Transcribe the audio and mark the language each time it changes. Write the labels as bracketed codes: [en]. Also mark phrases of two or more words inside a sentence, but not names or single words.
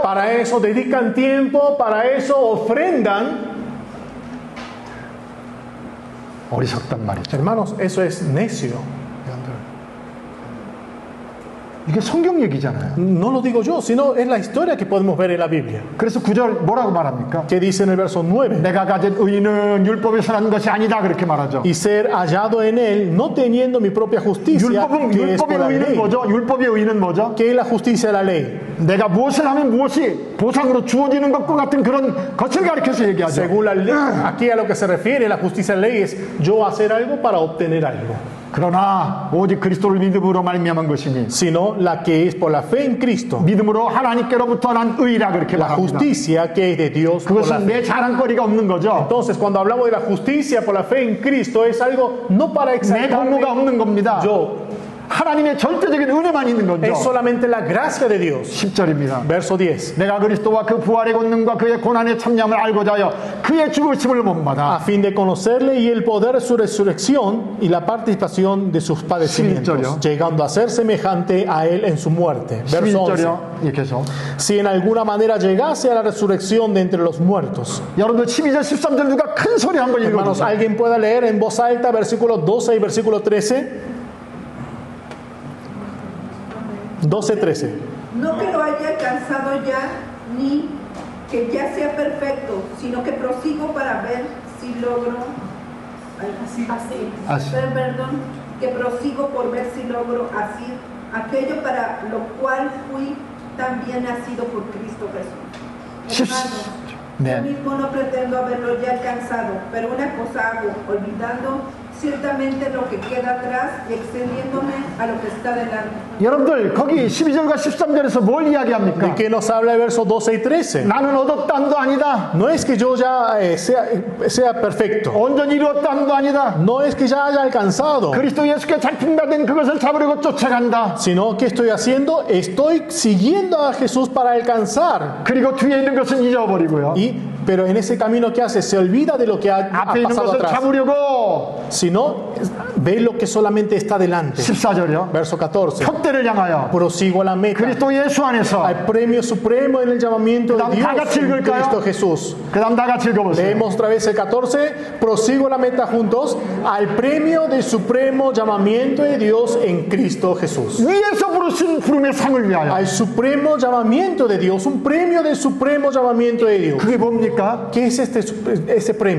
[es] Para eso dedican tiempo, para eso ofrendan. [ko] 어리석단 말이죠. [es] Hermanos, eso es necio. [ko] 이게 성경 얘기잖아요. [es] No lo digo yo, sino es la historia que podemos ver en la Biblia. [ko] 그래서 9절 뭐라고 말합니까? [es] ¿Qué dice en el verso 9? [ko] 내가 가진 의는 율법에서 난 것이 아니다 그렇게 말하죠. [es] Y ser hallado en él, no teniendo mi propia justicia, que es por [ko] 율법의 [es] la [ko] 의는 [es] ley. [ko] 뭐죠? 율법의 의는 뭐죠? [es] ¿Qué es la justicia de la ley? [ko] 내가 무엇을 하면 무엇이 보상으로 주어지는 것과 같은 그런 것을 가르쳐서 얘기하죠. [es] Según la ley, aquí a lo que se refiere la justicia de la ley es yo hacer algo para obtener algo. [ko] 그러나 오직 그리스도를 믿음으로 말미암은 것이니 [es] Sino la que es por la fe en Cristo. [ko] 믿음으로 하나님께로부터 난 의라 그렇게 [es] La [ko] 말합니다. [es] justicia que es de Dios por la [ko] 그것은 [es] fe. [ko] 내 자랑거리가 없는 거죠. [es] Entonces, cuando hablamos de la justicia por la fe en Cristo, es algo no para [ko] 내 [es] exaltarme [ko] 공로가 없는 겁니다. [es] yo. [ko] 하나님의 절대적인 은혜만 있는 거죠. [es] Es solamente la gracia de Dios. [ko] 10절입니다. [es] Verso 10. [ko] 내가 그리스도와 그 부활의 권능과 그의 고난의 참여함을 알고자 하여 그의 죽으심을 [es] A [ko] 본받아. [es] fin de conocerle y el poder de su resurrección y la participación de sus padecimientos, llegando a ser semejante a él en su muerte. Verso 11. [ko] 11절이요. 예, 계속. [es] Si en alguna manera llegase a la resurrección de entre los muertos. [ko] 여러분들 12절 13절 누가 큰 소리 한번 [es] Hermanos, [ko] 읽어주세요. [es] ¿alguien pueda leer en voz alta versículos 12 y versículo 13? 12-13. No que lo haya alcanzado ya, ni que ya sea perfecto, sino que prosigo para ver si logro, Así. perdón, que prosigo por ver si logro así aquello para lo cual fui también nacido por Cristo Jesús. Hermanos, [ko] 네. [es] yo mismo no pretendo haberlo ya alcanzado, pero una cosa hago, olvidando ciertamente lo que queda atrás, excediéndome a lo que está delante. [ko] 여러분들 거기 12절과 13절에서 뭘 [es] ¿De [ko] 이야기합니까? [es] qué nos habla el verso 12 y 13? [ko] 나는 얻었다함도 아니다. [es] No es que yo ya sea perfecto. [ko] 온전히 이루었다함도 아니다. [es] No es que ya haya alcanzado. [ko] 그리스도 예수께 잡힌다된 그것을 잡으려고 쫓아간다. [es] Sino que estoy haciendo, estoy siguiendo a Jesús para alcanzar. [ko] 그리고 뒤에 있는 것은 잊어버리고요. [es] Pero en ese camino que hace, se olvida de lo que ha [ko] 앞에 있는 [es] pasado [ko] 것을 [es] atrás. [ko] 잡으려고 [es] Sino ve lo que solamente está delante. [ko] 14절이요. [es] Verso 14. [ko] 표대를 향하여 [es] Prosigo a la meta. [ko] 그리스도 예수 안에서. [es] Al premio supremo en el llamamiento de [ko] 그다음 [es] Dios [ko] 다 같이 [es] en [ko] 읽을까요? [es] Cristo Jesús. [ko] 그 다음 다 같이 읽어보세요. [es] Leemos otra vez el 14. Prosigo a la meta juntos. Al premio del supremo llamamiento de Dios en Cristo Jesús. [ko] 위에서 부르신 부름의 상을 위하여. [es] Al supremo llamamiento de Dios. Un premio del supremo llamamiento de Dios. [ko] 그게 뭡니까? [es] ¿Qué es ese premio,